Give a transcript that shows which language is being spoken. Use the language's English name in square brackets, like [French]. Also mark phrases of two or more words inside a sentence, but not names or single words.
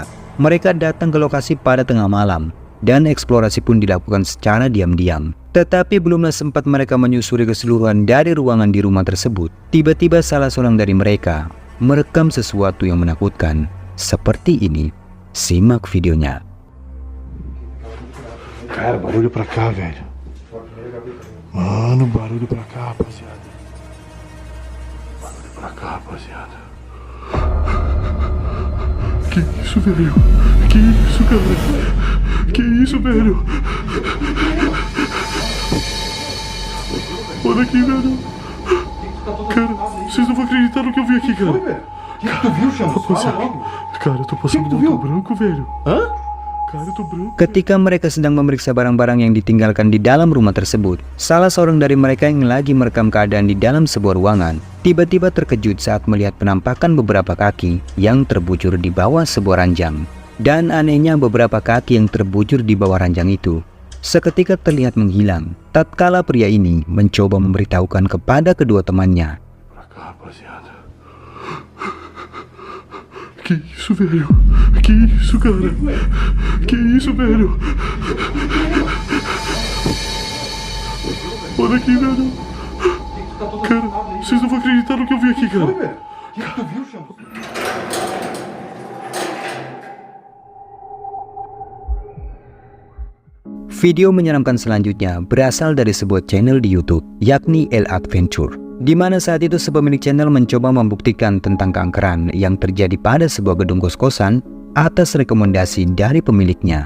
[Indonesian] Mereka datang ke lokasi pada tengah malam dan eksplorasi pun dilakukan secara diam-diam. Tetapi belumlah sempat mereka menyusuri keseluruhan dari ruangan di rumah tersebut, tiba-tiba salah seorang dari mereka merekam sesuatu yang menakutkan seperti ini. Simak videonya. [Portuguese] Cara, barulho pra cá, velho. Mano, barulho pra cá, rapaziada. Barulho pra cá, rapaziada. Que isso, velho? Que isso, cara? Que isso, velho? Olha aqui, velho. Cara, vocês não vão acreditar no que eu vi aqui, cara. O que tu viu, Chamo? Cara, eu tô passando um motor branco, velho. Hã? [Indonesian] Ketika mereka sedang memeriksa barang-barang yang ditinggalkan di dalam rumah tersebut, salah seorang dari mereka yang lagi merekam keadaan di dalam sebuah ruangan tiba-tiba terkejut saat melihat penampakan beberapa kaki yang terbujur di bawah sebuah ranjang. Dan anehnya, beberapa kaki yang terbujur di bawah ranjang itu seketika terlihat menghilang tatkala pria ini mencoba memberitahukan kepada kedua temannya. [Portuguese] Que isso, velho? Que isso, cara? Que isso, velho? Olha aqui, velho. Cara, vocês não vão acreditar no que eu vi aqui, cara. O que tu viu, Chamo? [Indonesian] Video menyeramkan selanjutnya berasal dari sebuah channel di YouTube, yakni El Adventure, di mana saat itu sepemilik channel mencoba membuktikan tentang keangkeran yang terjadi pada sebuah gedung kos-kosan atas rekomendasi dari pemiliknya.